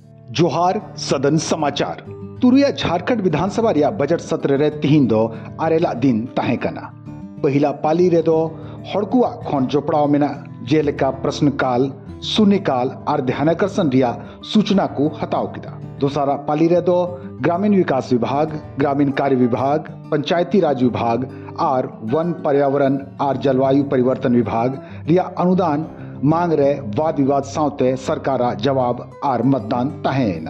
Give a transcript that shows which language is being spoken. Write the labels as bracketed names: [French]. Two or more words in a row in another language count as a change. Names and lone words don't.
[Santali] जोहार [Hindi] सदन समाचार [Santali] तुरिया झारखंड विधानसभा रिया [Hindi] बजट सत्र [Santali] रे तिहिन दो आरेला दिन ताहे कना पहिला पाली रे दो हड़कुआ खन जोपड़ाव मेना जेलेका [Hindi] प्रश्नकाल शून्यकाल और ध्यानाकर्षण [Santali] रिया सूचना को हटाव किया। दूसरा पाली रे दो [Hindi] ग्रामीण विकास विभाग, ग्रामीण कार्य विभाग, पंचायती राज विभाग और वन पर्यावरण और जलवायु परिवर्तन विभाग [Santali] रिया [Hindi] अनुदान मांग [Santali] रहे [Hindi] वाद विवाद [Santali] सावते सरकारा जवाब और मतदान ताहेना।